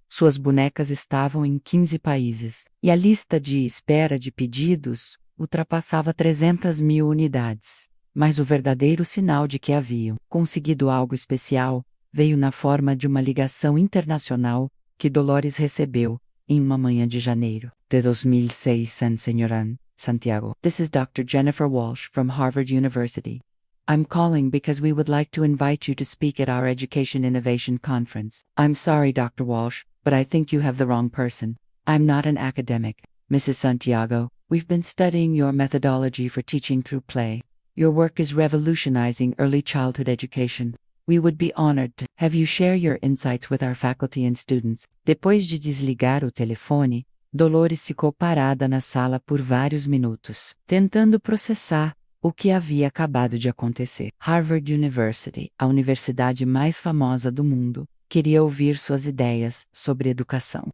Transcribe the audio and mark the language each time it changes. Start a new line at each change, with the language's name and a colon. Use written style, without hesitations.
Portuguese: Suas bonecas estavam em 15 países, e a lista de espera de pedidos ultrapassava 300.000 unidades. Mas o verdadeiro sinal de que haviam conseguido algo especial veio na forma de uma ligação internacional que Dolores recebeu em uma manhã de janeiro de 2006, Senhoran, Santiago.
English: This is Dr. Jennifer Walsh from Harvard University. I'm calling because we would like to invite you to speak at our Education Innovation Conference. I'm sorry, Dr. Walsh, but I think you have the wrong person. I'm not an academic, Mrs. Santiago. We've been studying your methodology for teaching through play. Your work is revolutionizing early childhood education. We would be honored to have you share your insights with our faculty and students.
Portuguese: Depois de desligar o telefone, Dolores ficou parada na sala por vários minutos, tentando processar o que havia acabado de acontecer. Harvard University, a universidade mais famosa do mundo, queria ouvir suas ideias sobre educação.